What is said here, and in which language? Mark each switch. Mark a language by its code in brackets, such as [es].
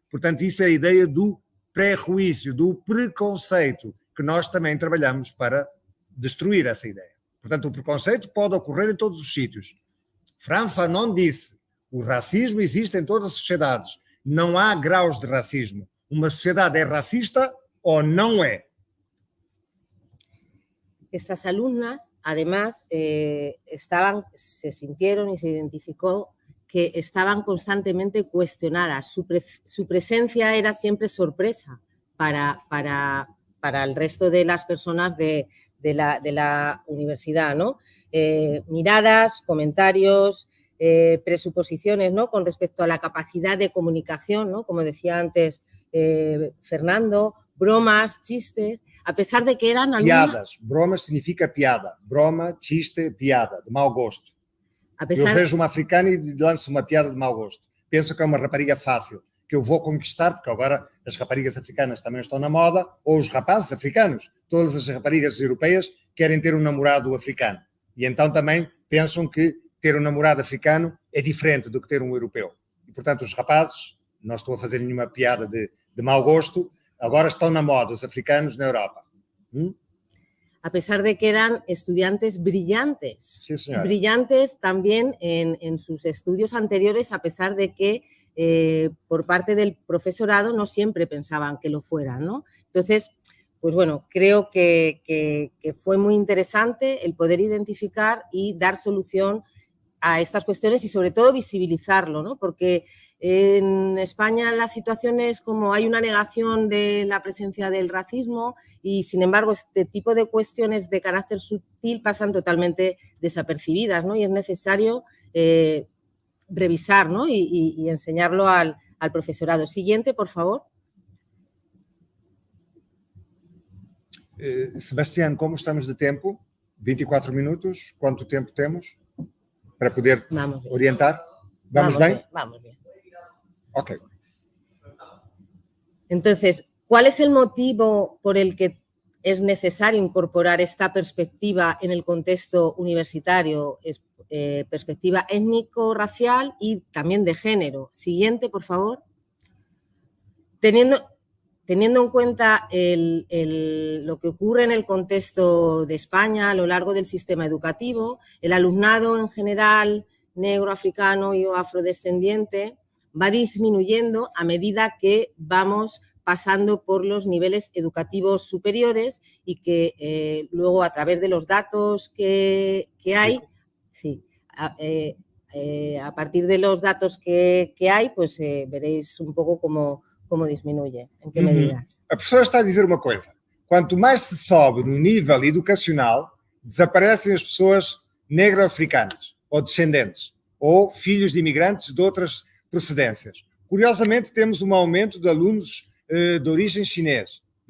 [pt] Portanto, isso é a ideia do pré-juízo, do preconceito, que nós também trabalhamos para destruir essa ideia. Portanto, o preconceito pode ocorrer em todos os sítios. Fran Fanon disse, o racismo existe em todas as sociedades. Não há graus de racismo. Uma sociedade é racista ou não é. [es] Estas alumnas, además, se sintieron y se identificó que estaban constantemente cuestionadas. Su presencia era siempre sorpresa para el resto de las personas de la universidad, ¿no? Miradas, comentarios, presuposiciones, ¿no? Con respecto a la capacidad de comunicación, ¿no? Como decía antes Fernando, bromas, chistes, a pesar de que eran alumnas... [pt] Piadas. Bromas significa piada. Broma, chiste, piada, de mau gosto. Eu vejo uma africana e lanço uma piada de mau gosto. Penso que é uma rapariga fácil, que eu vou conquistar, porque agora as raparigas africanas também estão na moda, ou os rapazes africanos. Todas as raparigas europeias querem ter um namorado africano. E então também pensam que ter um namorado africano é diferente do que ter um europeu. E, portanto, os rapazes, não estou a fazer nenhuma piada de mau gosto, agora estão na moda, os africanos na Europa. [es] A pesar de que eran estudiantes brillantes. Sí, señora. Brillantes también en sus estudios anteriores, a pesar de que por parte del profesorado no siempre pensaban que lo fueran, ¿no? Entonces, pues bueno, creo que fue muy interesante el poder identificar y dar solución a estas cuestiones y sobre todo visibilizarlo, ¿no? Porque en España la situación es como hay una negación de la presencia del racismo y sin embargo este tipo de cuestiones de carácter sutil pasan totalmente desapercibidas, ¿no? Y es necesario revisar, ¿no? y enseñarlo al profesorado. Siguiente, por favor. [pt] Sebastián, como estamos de tempo? 24 minutos, quanto tempo temos para poder orientar? [es] ¿Vamos bien? Vamos bien. Ok. Entonces, ¿cuál es el motivo por el que es necesario incorporar esta perspectiva en el contexto universitario? Perspectiva étnico-racial y también de género. Siguiente, por favor. Teniendo en cuenta lo que ocurre en el contexto de España a lo largo del sistema educativo, el alumnado en general negro, africano y afrodescendiente va disminuyendo a medida que vamos pasando por los niveles educativos superiores y que luego a través de los datos que hay, sí, a partir de los datos que hay, pues veréis un poco cómo disminuye, en qué medida. [pt] A professora está a dizer uma coisa. Quanto mais se sobe no nível educacional, desaparecem as pessoas negro-africanas, ou descendentes, ou filhos de imigrantes de outras procedências. Curiosamente, temos um aumento de alunos de origem chinês.